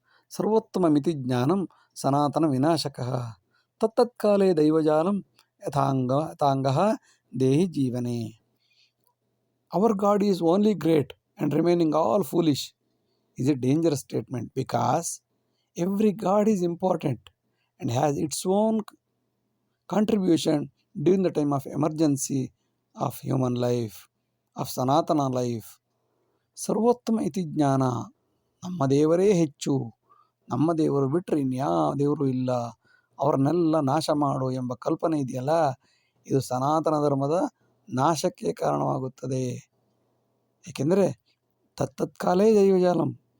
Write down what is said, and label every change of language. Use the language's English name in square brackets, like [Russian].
[Sanskrit] ಸರ್ವೋತ್ತಮ ಮಿತಿ ಜ್ಞಾನಂ ಸನಾತನ ವಿನಾಶಕಃ ತತ್ತತ್ಕಾಲೇ ದೈವಜಾಲಂ ಯಥಾಂಗಃ ದೇಹಿ ಜೀವನೆ. [English] Our God is only great and remaining all foolish is a dangerous statement, because every God is important and has its own contribution during the time of emergency of human life, of Sanatana life. [Sanskrit] ಸರ್ವೋತ್ತಮ ಇತಿ ಜ್ಞಾನ. [Kannada] ನಮ್ಮ ದೇವರೇ ಹೆಚ್ಚು, ನಮ್ಮ ದೇವರು ಬಿಟ್ಟರೆ ಇನ್ಯಾವ ದೇವರು ಇಲ್ಲ, ಅವರನ್ನೆಲ್ಲ ನಾಶ ಮಾಡು ಎಂಬ ಕಲ್ಪನೆ ಇದೆಯಲ್ಲ, ಇದು ಸನಾತನ ಧರ್ಮದ ನಾಶಕ್ಕೆ ಕಾರಣವಾಗುತ್ತದೆ. ಏಕೆಂದರೆ [Sanskrit] ತತ್ತತ್ಕಾಲೇ ದೈವಜಾಲಂ,